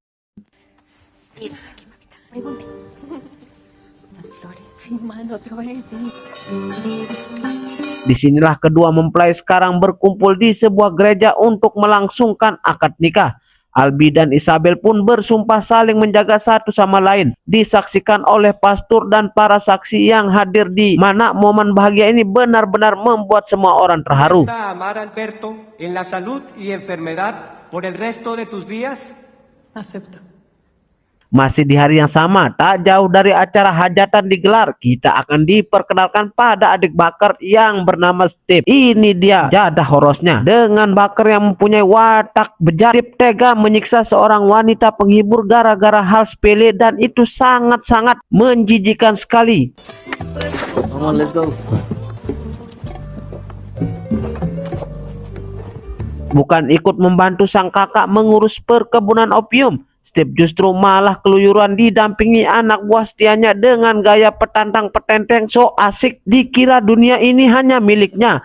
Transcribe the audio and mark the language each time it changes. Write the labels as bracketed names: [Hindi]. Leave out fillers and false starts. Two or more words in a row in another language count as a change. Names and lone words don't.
[Indonesian] Disinilah kedua mempelai sekarang berkumpul di sebuah gereja untuk melangsungkan akad nikah. Albi dan Isabel pun bersumpah saling menjaga satu sama lain. Disaksikan oleh pastor dan para saksi yang hadir, di mana momen bahagia ini benar-benar membuat semua orang terharu. [Spanish] Amar a Alberto en la salud y enfermedad por el resto de tus días. Acepto. [Indonesian] Masih di hari yang sama, tak jauh dari acara hajatan digelar, kita akan diperkenalkan pada adik Bakar yang bernama Steve. Ini dia jadah horosnya. Dengan Bakar yang mempunyai watak bejat, Steve tega menyiksa seorang wanita penghibur gara-gara hal sepele, dan itu sangat-sangat menjijikan sekali. [English] Come on, let's go. [Indonesian] Bukan ikut membantu sang kakak mengurus perkebunan opium, Steve justru malah keluyuran didampingi anak buah setianya dengan gaya petantang petenteng so asik, dikira dunia ini hanya miliknya.